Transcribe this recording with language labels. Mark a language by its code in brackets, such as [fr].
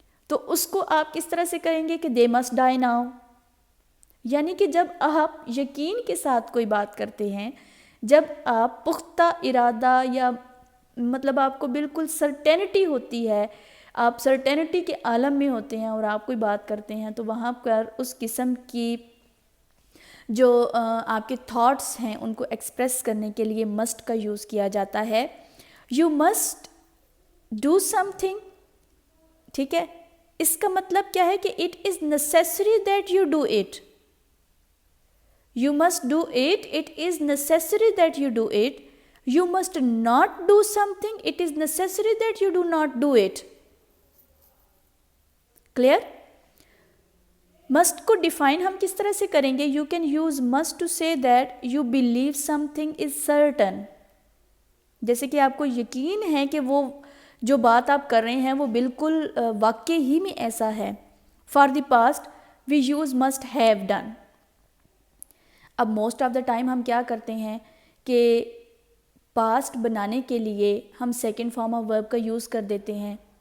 [ur] تو اس کو آپ کس طرح سے کہیں گے کہ [en] They must die now. [ur] یعنی کہ جب آپ یقین کے ساتھ کوئی بات کرتے ہیں, جب آپ پختہ ارادہ یا مطلب آپ کو بالکل سرٹینٹی ہوتی ہے, آپ سرٹینٹی کے عالم میں ہوتے ہیں اور آپ کوئی بات کرتے ہیں, تو وہاں پر اس قسم کی جو آپ کے تھاٹس ہیں ان کو ایکسپریس کرنے کے لیے مسٹ کا یوز کیا جاتا ہے. [en] You must do something. [ur] ٹھیک ہے, اس کا مطلب کیا ہے کہ [en] It is necessary that you do it. You must do it. It is necessary that you do it. You must not do something. It is necessary that you do not do it. Clear? Must [ur] کو define ہم کس طرح سے کریں گے؟ [en] You can use must to say that you believe something is certain. [ur] جیسے کہ آپ کو یقین ہے کہ وہ جو بات آپ کر رہے ہیں وہ بالکل واقع ہی میں ایسا ہے. [en] For the past, we use must have done. [ur] اب موسٹ آف دا ٹائم ہم کیا کرتے ہیں کہ پاسٹ بنانے کے لیے ہم سیکنڈ فارم آف ورب کا یوز کر دیتے ہیں.